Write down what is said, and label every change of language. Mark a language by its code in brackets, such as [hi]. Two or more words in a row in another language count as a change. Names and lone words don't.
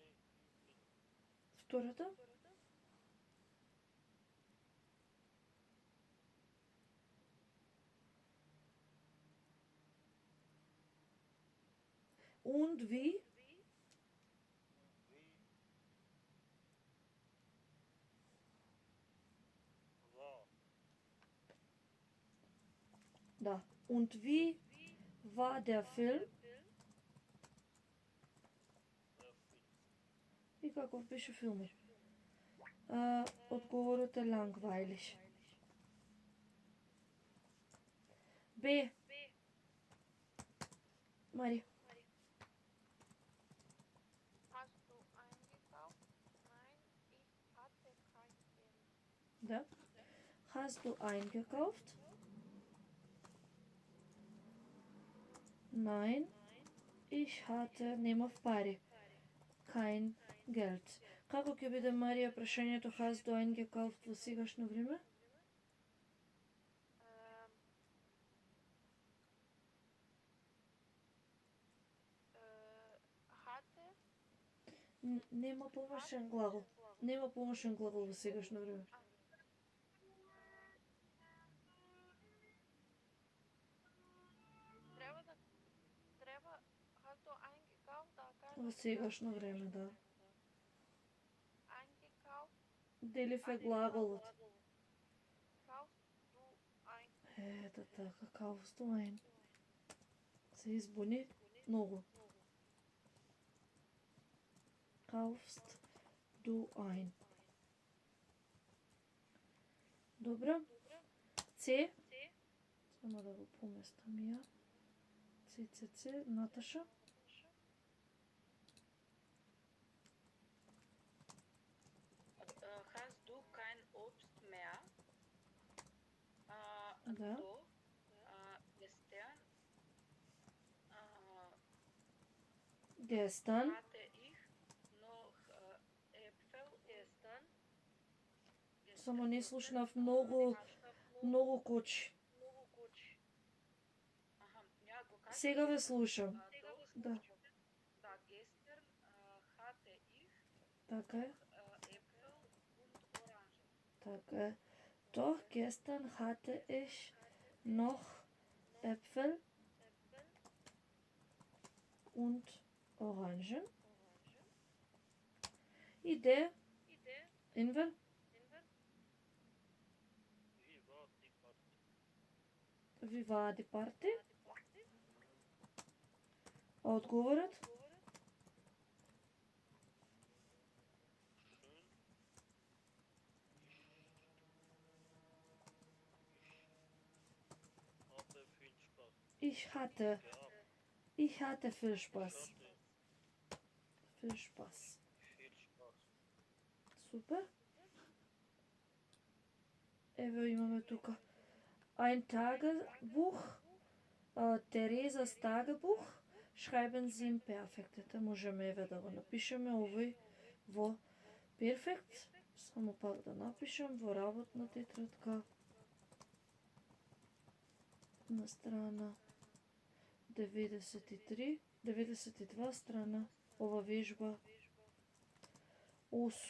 [de] Втората? Und wie? war Da. Und wie war der Film? der Film. [mk] И каков беше филмот? Одговорот е langweilig. Б. Мари. [de] Hast du eingekauft? Nein, ich hatte kein Geld. Да. Hast du eingekauft? Nein, ich hatte, [mk] немав пари. [de] Kein Geld. [mk] Како ќе биде, Марија, прашањето [de] hast du eingekauft [mk] во сегашно време? [de] Hatte [mk] Нема помошен глагол. Нема помошен глагол во сегашно време. [de] hast du eingekauft? Da [mk] Во [de] kannst [mk] сегашно време, да. [de] eingekauft, [mk] Делив е глаголот. [de] kaufst du ein. [mk] Ето така, [de] kaufst du ein. [mk] Се избуни многу. [de] Kaufst du ein. [mk] Добро. С. Само да го поместам ја. С, Наташа. [de] Hast du kein Obst mehr? [mk] Да. [de] Doch, gestern Gestern. hatte ich noch Äpfel gestern. [mk] Само не слушнав многу кочи. [de] Aha, ja, du kannst [mk] Сега ве слушам. [de] doch, [mk] Да. [de] da gestern hatte ich [mk] Така е. [de] Äpfel und Orangen. [mk] Така е. [de] Doch gestern hatte ich noch Äpfel und Orangen. [mk] Idee. Инвер. [de] Wie war Wie war die Party? die Party? А одговорот? Schön. Hatte viel Spaß. Ich hatte viel Spaß. Ich hatte Viel Spaß. viel Spaß. [mk] Супер. Ево имаме тука. [de] Ein Tagebuch. Терезas Tagebuch. Schreiben Sie im Perfekt. [mk] Можеме еве да го напишеме овој во перфект. Само пак да напишем во работна тетрадка. На страна 93, 92 страна, ова вежба 8.